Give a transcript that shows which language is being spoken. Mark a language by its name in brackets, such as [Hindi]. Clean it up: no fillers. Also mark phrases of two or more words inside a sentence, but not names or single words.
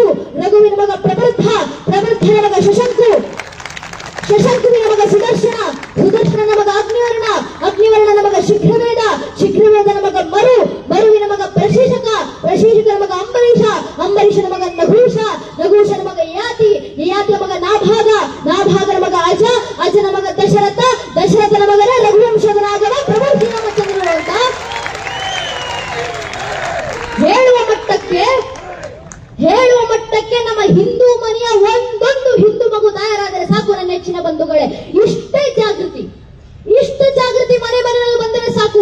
[Kannada] ರಘುವಿನ ಮಗ ಪ್ರವೃದ್ಧ, ಪ್ರವೃದ್ಧನ ಮಗ ಶಶಂಕು, ಶಶಂಕುವಿನ ಮಗ ಸುದರ್ಶನ, ಸುದರ್ಶನನ ಮಗ ಅಗ್ನಿವರ್ಣ, ಅಗ್ನಿವರ್ಣನ ಮಗ ಶೀಘ್ರವೇದ, ಶೀಘ್ರವೇದನ ಮಗ ಮರು, ಮರುವಿನ ಮಗ ಪ್ರಶೀಷಕ, ಪ್ರಶೀಷಕನ ಮಗ ಅಂಬರೀಷ, ಅಂಬರೀಷನ ಮಗ ನಹುಷ, ನಹುಷನ ಮಗ ಯಯಾತಿ, ಯಯಾತಿಯ ಮಗ ನಾಭಾಗ, ನಾಭಾಗನ ಮಗ ಅಜ, ಅಜನ ಮಗ ದಶರಥ, ದಶರಥನ ಮಗನ ರಘುವಂಶದನಾಗವ ಪ್ರಭು ಶ್ರೀರಾಮಚಂದ್ರರು ಅಂತ ಹೇಳುವ ಮಟ್ಟಕ್ಕೆ ನಮ್ಮ ಹಿಂದೂ ಮನೆಯ ಒಂದೊಂದು ಹಿಂದೂ ಮಗು ತಯಾರಾದರೆ ಸಾಕು ನನ್ನ ನೆಚ್ಚಿನ ಬಂಧುಗಳೇ. ಇಷ್ಟೇ ಜಾಗೃತಿ, ಇಷ್ಟು ಜಾಗೃತಿ ಮನೆ ಮನೆಯಲ್ಲಿ ಬಂದರೆ ಸಾಕು.